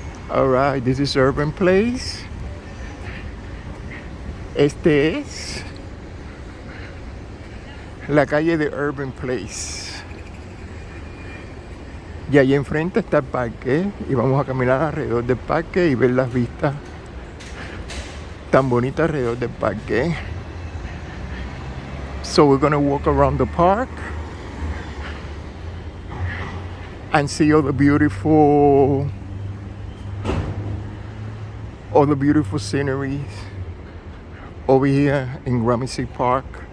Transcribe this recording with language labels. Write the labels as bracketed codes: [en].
[en] Alright, this is Urban Place. [es] Este es la calle de Urban Place. Y allí enfrente está el parque y vamos a caminar alrededor del parque y ver las vistas tan bonitas alrededor del parque. [en] So we're gonna walk around the park and see all the beautiful sceneries over here in Gramercy Park.